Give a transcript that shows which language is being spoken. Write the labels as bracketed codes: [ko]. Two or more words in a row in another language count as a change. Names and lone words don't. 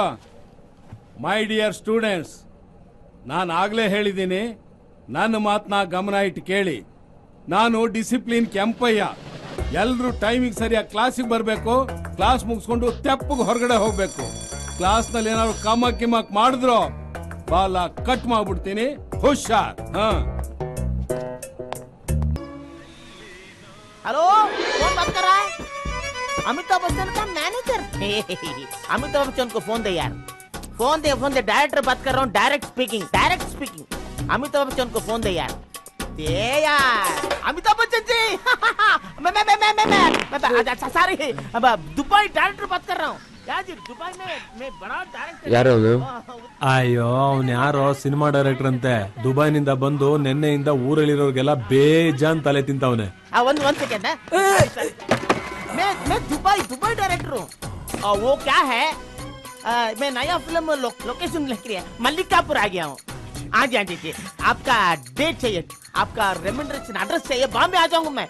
[en] my dear students, [kn] ನಾನು ಆಗ್ಲೇ ಹೇಳಿದ್ದೀನಿ, ನನ್ನ ಮಾತನ್ನ ಗಮನ ಇಟ್ಟು ಕೇಳಿ. ನಾನು ಡಿಸಿಪ್ಲಿನ್ ಕೆಂಪಯ್ಯ. ಎಲ್ರು ಟೈಮಿಗೆ ಸರಿಯಾಗಿ ಕ್ಲಾಸಿಗೆ ಬರಬೇಕು. ಕ್ಲಾಸ್ ಮುಗಿಸ್ಕೊಂಡು ತೆಪ್ಪಗೆ ಹೊರಗಡೆ ಹೋಗ್ಬೇಕು. ಕ್ಲಾಸ್ನಲ್ಲಿ ಏನಾದ್ರು ಕಮಕ್ ಕಿಮಕ್ ಮಾಡಿದ್ರು ಬಾಲ ಕಟ್ ಮಾಡ್ಬಿಡ್ತೀನಿ. ಹುಷಾರ್. [hi] हेलो, कौन बात कर रहा है? अमिताभ बच्चन का मैनेजर। अमिताभ बच्चन को फोन दे यार, फोन दे। डायरेक्टर बात कर रहा हूँ, [en] direct speaking. [hi] अमिताभ बच्चन को फोन दे यार, दे यार। अमिताभ बच्चन जी, मैं सारी दुबई डायरेक्टर बात कर रहा हूँ यार जी। दुबई में मैं बड़ा डायरेक्टर। [kn] ಯಾರು ಅವನು? ಅಯ್ಯೋ ಅವ್ನು ಯಾರೋ [en] cinema director [kn] ಅಂತೆ. ದುಬೈನಿಂದ ಬಂದು ನೆನ್ನೆಯಿಂದ ಊರಲ್ಲಿರೋರ್ಗೆಲ್ಲ ಬೇಜಾನ್ ತಲೆ ತಿಂತವನೆ. [en] one second [hi] है, मैं दुबई डायरेक्टर हूँ। वो क्या है, मैं नया [en] film location [hi] लिख रही है, मल्लिकापुर आ गया हूँ। हाँ जी, आपका डेट चाहिए, आपका रेमंड्रेशन एड्रेस चाहिए, बॉम्बे आ जाऊंगा मैं।